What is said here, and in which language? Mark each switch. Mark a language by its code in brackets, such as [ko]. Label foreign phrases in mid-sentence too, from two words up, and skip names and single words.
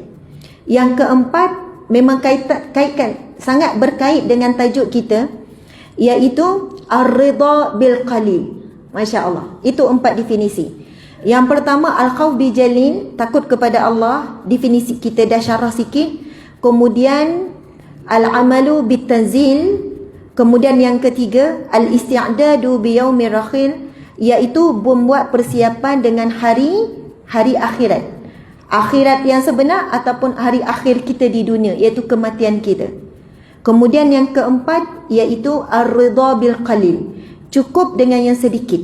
[ms] Yang keempat memang kaitkan sangat berkait dengan tajuk kita, iaitu [ar] الرضا بالقليل. ما شاء الله. [ms] Itu 4 definisi. Yang pertama, [ar] الخوف بالجليل, [ms] takut kepada Allah, definisi kita dah syarah sikit. Kemudian [ar] العمل بالتنزيل. [ms] Kemudian yang ketiga, [ar] الاستعداد بيوم الرحيل, [ms] iaitu membuat persiapan dengan hari akhirat. Akhirat yang sebenar ataupun hari akhir kita di dunia, iaitu kematian kita. Kemudian yang keempat, iaitu [ar] الرضا بالقليل, [ms] cukup dengan yang sedikit.